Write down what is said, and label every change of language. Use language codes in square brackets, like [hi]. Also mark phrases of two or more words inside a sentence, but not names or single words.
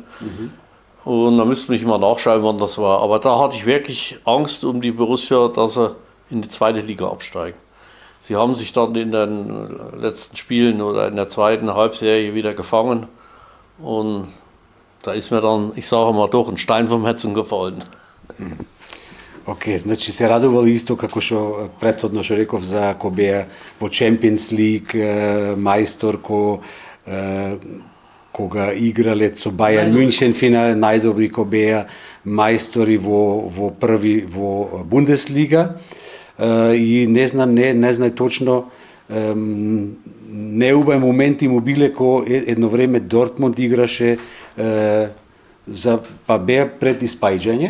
[de] Und da müsste ich mal nachschauen, wann das war. Aber da hatte ich wirklich Angst um die Borussia, dass sie in die zweite Liga absteigen. Sie haben sich dann in den letzten Spielen oder in der zweiten Halbserie wieder gefangen. Und da ist mir dann, ich sage mal, doch ein Stein vom Herzen gefallen. [mk] Океј, значи се радувал исто како што претходно што реков за ко беа во Champions League мајстор кога играле со Bayern München финал најдобри ко беа мајстори во Бундеслига и не знам точно неубави моменти му биле ко едно време Дортмунд играше па беа пред испаѓање.